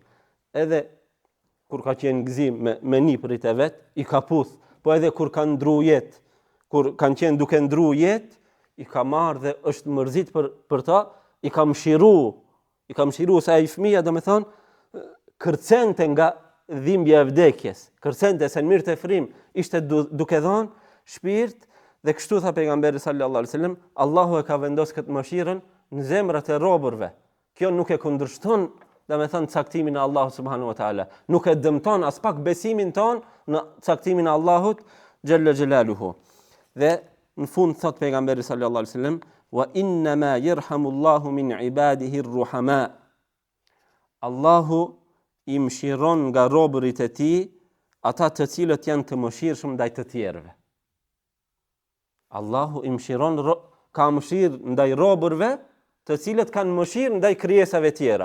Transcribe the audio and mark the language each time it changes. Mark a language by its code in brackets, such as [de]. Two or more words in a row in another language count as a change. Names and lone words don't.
[sq] Edhe kur ka qenë gëzim me nipërit e vet, i ka puth, po edhe kur kanë ndru jetë, kur kanë qenë duke ndru jetë, i ka marrë dhe është mërzit për ta, i ka mshiru se ai fëmia, do me thonë, kërcente nga dhimbja e vdekjes, kërcente se në mirë të frim, ishte duke dhënë shpirt, dhe kështu tha pejgamberi [ar] صلى الله عليه وسلم, [sq] Allahu e ka vendos këtë mëshirën në zemrat e robërve. Kjo nuk e kundërshton, do me thënë, caktimin e Allahut [ar] سبحانه وتعالى. [sq] Nuk e dëmton as pak besimin ton në caktimin e Allahut [ar] جل جلاله. [sq] Dhe në fund thot pejgamberi [ar] صلى الله عليه وسلم, وإنما يرحم الله من عباده الرحماء. [sq] Allahu i mëshiron nga robërit e tij ata të cilët janë të mëshirshëm ndaj të tjerëve. Allahu i mëshiron, ka mëshirë ndaj robërve të cilët kanë mëshirë ndaj krijesave tjera.